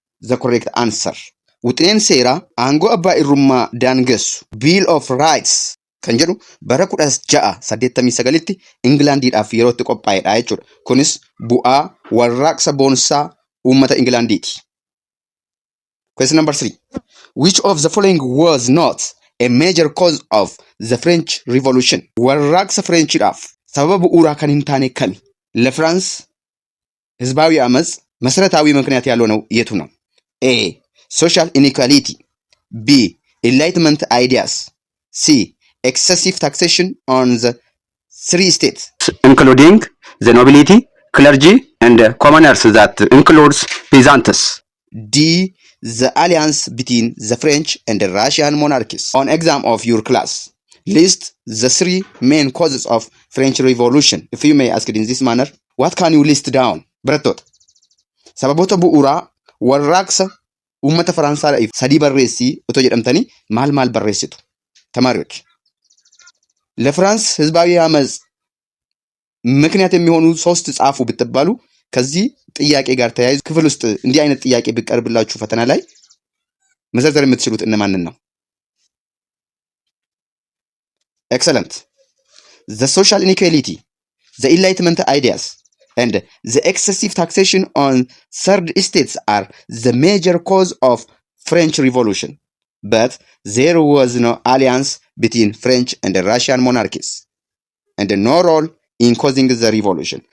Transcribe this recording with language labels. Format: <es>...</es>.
<om>the correct answer. Wuxineen seeraa aangoo abbaa irrummaa daangessu Bill of Rights kan jedhu bara 1689tti Ingilaandiidhaaf yeroo itti qophaa'edha jechuudha. Kunis bu'aa warraaqsa boonsaa uummata Ingilaandiiti. Question number 3.</om> <en>Which of the following was not a major cause of the French Revolution?</en> <om>warraaqsa Frenchidhaaf sababa bu'uuraa kan hin taane kami?</om> <am>ለፍራንስ ህዝባዊ አመጽ መሰረታዊ ምክንያት ያለው ነው የቱ ነው?</am> <en>A. Social inequality. B. Enlightenment ideas. C. Excessive taxation on the three states, including the nobility, clergy, and commoners that includes peasants. D. The alliance between the French and the Russian monarchies. On exam of your class, list the three main causes of French Revolution. If you may ask it in this manner, what can you list down?</en> <om>Brattot. Sababota bu'uura warraaqsa uummata Faransaadhaaf sadii barreessii otoo jedhamtanii maal barreessitu?</om> <am>ተማሪዎች ለፍራንስ ህዝባዊ አመጽ ምክንያት የሚሆኑ 3 ጻፉ ብትባሉ ከዚህ ጥያቄ ጋር ተያይዞ ክፍል ውስጥ እንዲህ አይነት ጥያቄ ቢቀርብላችሁ ፈተና ላይ መዘርዘር የምትችሉት እነማንን ነው?</am> <en>Excellent. The social inequality, the Enlightenment ideas, and the excessive taxation on third estates are the major cause of French Revolution. But there was no alliance between French and the Russian monarchies, and no role in causing the revolution.</en>